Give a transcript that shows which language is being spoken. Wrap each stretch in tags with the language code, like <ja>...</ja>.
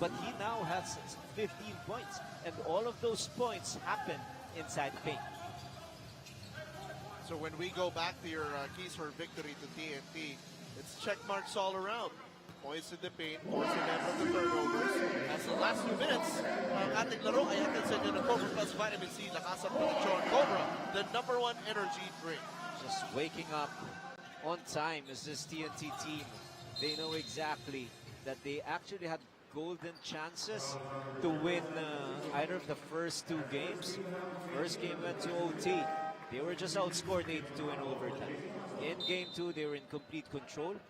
<en>But he now has 15 points, and all of those points happen inside the paint. So when we go back to your keys for victory to TNT, it's check marks all around. Points in the paint, forcing them from the turnovers. As the last few minutes,</en> <tl>ang ating laro ay hatid sa inyo ng Cobra Plus Vitamin C, lakas at proteksyon.</tl> <en>Cobra, the #1 energy drink. Just waking up on time is this TNT team. They know exactly that they actually had golden chances to win either of the first 2 games. First game went to OT. They were just outscored 8-2 in overtime. In game 2, they were in complete control.</en>